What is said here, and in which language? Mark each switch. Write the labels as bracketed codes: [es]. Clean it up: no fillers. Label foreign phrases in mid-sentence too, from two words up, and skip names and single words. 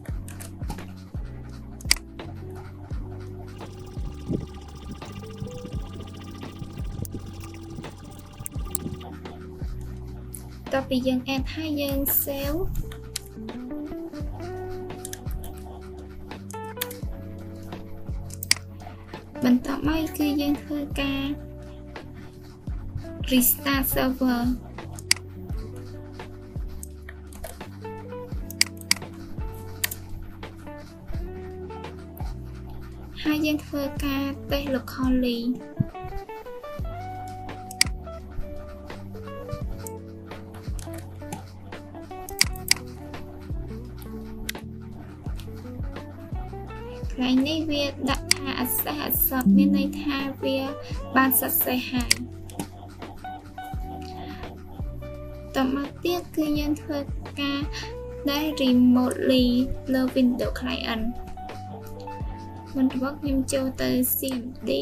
[km] តទៅពីយើង add ហើយយើង save បន្ទាប់មកគឺយើងធ្វើការ [en] restart server [km] ហើយយើងធ្វើការ [en] test locally [km] កន្លែងនេះវាដាក់ថា [en] access accept [km] មានន័យថាវាបាន success ហើយ តមកទៀតគឺយើងធ្វើការ ដែល remotely លើ [en] Windows client [km] មុនដំបូងខ្ញុំចូលទៅ CMD